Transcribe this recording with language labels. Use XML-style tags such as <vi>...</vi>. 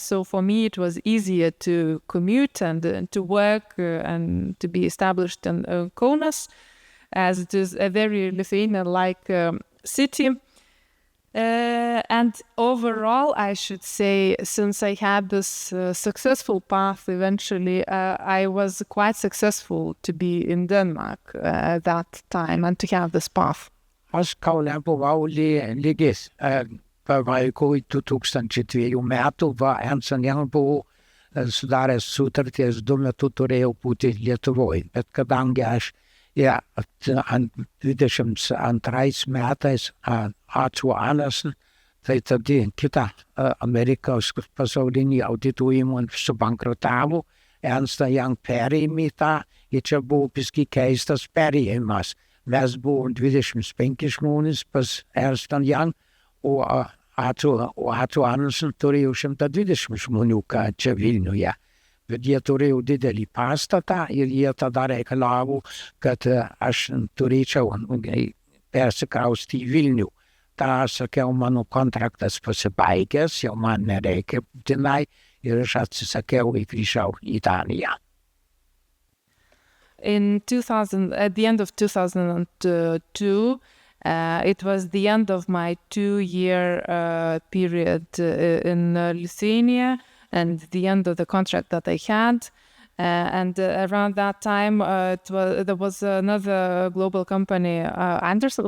<en>So for me, it was easier to commute and to work and to be established in Kaunas, as it is a very Lithuanian-like city. And overall, I should say, since I had this successful path, eventually, I was quite successful to be in Denmark at that time and to have this path.</en> <lt>Aš Kaune buvau lygis. Pabaigoj 2002 metų, Ernst & Young buvo sudaręs sutarties, 2 metus turėjau būti Lietuvoje. Bet kadangi aš 22 metais Arthur Andersen, tai tada kita Amerikos pasaulinį auditų įmonė subankrutavo, Ernst & Young perėmė tą, ir čia buvo biškį keistas perėjimas. Mes buvom 25 žmonės pas Ernst & Young, o Arthur Andersen turėjo 120 žmonių, čia Vilniuje. Bet jie turėjo didelį pastatą ir jie tada reikalavo, kad aš turėčiau persikrausti į Vilnių. Ta sakiau, mano kontraktas pasibaigęs, jau man nereikia būtinai, ir aš atsisakiau ir grįžau į Daniją.</lt> <en>At the end of 2002, it was the end of my 2-year period in Lithuania, and the end of the contract that I had. And around that time, there was another global company, Anderson.</en>